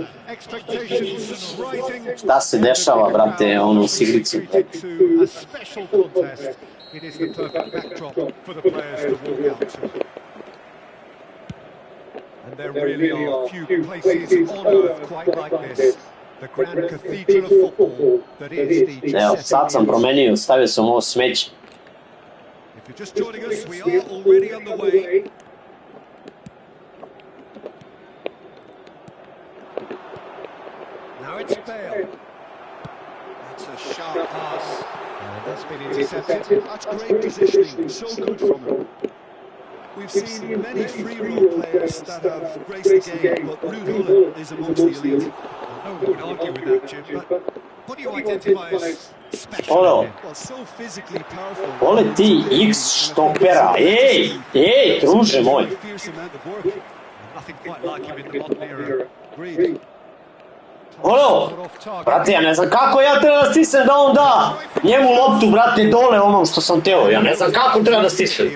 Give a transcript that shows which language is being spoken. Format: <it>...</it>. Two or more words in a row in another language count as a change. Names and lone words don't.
<en>Expectations rising.</en> <sr>Šta se dešava, brate, ono u Sigricu?</sr> <en>A special contest. It is the perfect backdrop for the players to walk out to. And there really are few places on earth quite like this. The grand cathedral of football that is the</en> <sr>Evo, sad sam promenio, stavio sam ovo smeće.</sr> <en>If you're just joining us, we are already on the way. Now it's Bale. That's a sharp pass. And that's been intercepted. That's great positioning. So good from him. We've seen many free role players that have graced the game, but Ruud Gullit is amongst the elite. No one would argue with that, Jim, but what do you identify as special?</en> <sr>Ono, vole ti X štopera, ej, druže moj. Ono, brate, ja ne znam kako ja treba da stisnem da on da njemu loptu, brate, dole onom što sam teo, ja ne znam kako treba da stisnem.</sr>